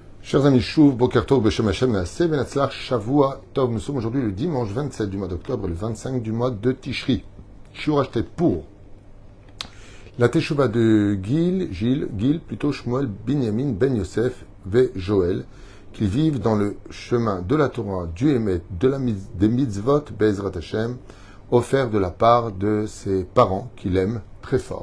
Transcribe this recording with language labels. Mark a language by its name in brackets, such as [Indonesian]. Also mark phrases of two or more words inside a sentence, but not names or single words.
[French] Chers amis, [Hebrew] שוב, בוקר טוב, בשם השם, נעשה, בהצלחה, שבוע טוב. [French] Nous sommes aujourd'hui le dimanche 27 du mois d'octobre et le 25 du mois de Tishri. Shur acheté pour la Teshuvah de Gil, plutôt Shmuel, Binyamin, Ben Yosef, Ve Joël, qui vivent dans le chemin de la Torah, du Emet, des mitzvot, [Hebrew] בעזרת השם, [French] offert de la part de ses parents qu'il aime très fort.